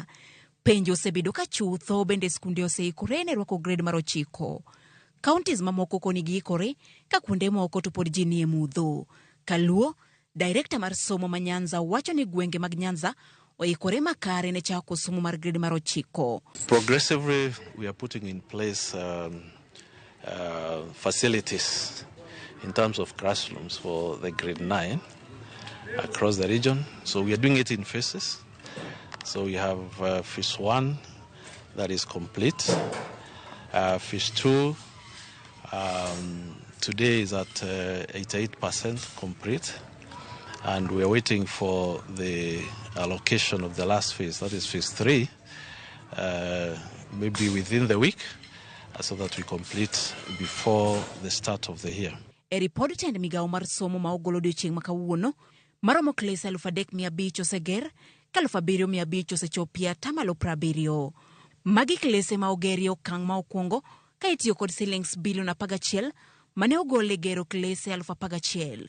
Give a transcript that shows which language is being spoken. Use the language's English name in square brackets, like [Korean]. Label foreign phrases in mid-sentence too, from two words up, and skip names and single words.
[Luo (Kenya and Tanzania)] Penjo osebedo ka chutho bende skunde oseikore ne rwako grade mar 9. Counties mamoko koni giikore ka kuonde moko to pod ji nie mudho. Kaluo, Director mar somo ma Nyanza wacho ni gwenge mag Nyanza oikore makare ne chako somo mar grade mar 9. [English] Progressively, we are putting in place facilities in terms of classrooms for the grade 9 across the region. So we are doing it in phases. So we have phase 1 that is complete. Phase 2 today is at 88% complete. And we are waiting for the allocation of the last phase, that is phase 3, maybe within the week, so that we complete before the start of the year. [Luo (Kenya and Tanzania)] E ripod tend migao mar somo ma ogolo odiochieng' ma kawuono, maromo klese 3,500 oseger, ka 7,500 osechopie 70%. Magi klese ma ogeri okang' ma okwongo ka itiyo kod shillings bilion 11 mane ogole gero klese 11,000.